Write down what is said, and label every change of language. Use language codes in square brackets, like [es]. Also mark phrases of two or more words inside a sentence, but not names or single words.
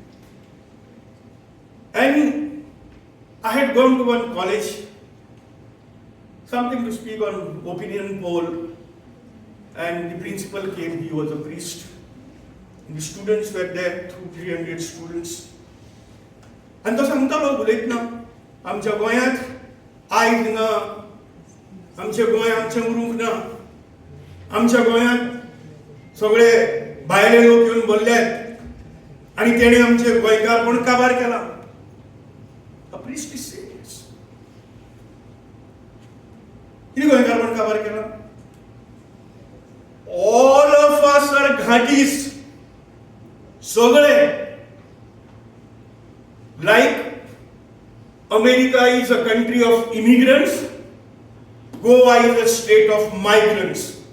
[en] And I had gone to one college, something to speak on opinion poll, and the principal came, he was a priest. And the students were there, 300 students. [kok] And तो सांगतालो उलयतना आमच्या गोंयांत आयज ना, आमच्या गोंयांत आमचें उरूंक ना, आमच्या गोंयांत सगळे भायले लोक येवन बोल्ल्यात आनी तेणे आमचे गोंयकारपण काबार केला. [en] A priest is saying this. [kok] कितें गोंयकारपण काबार केला? [en] All of us are Ghatis. [kok] सगळे. [en] Like America is a country of immigrants, Goa is a state of migrants.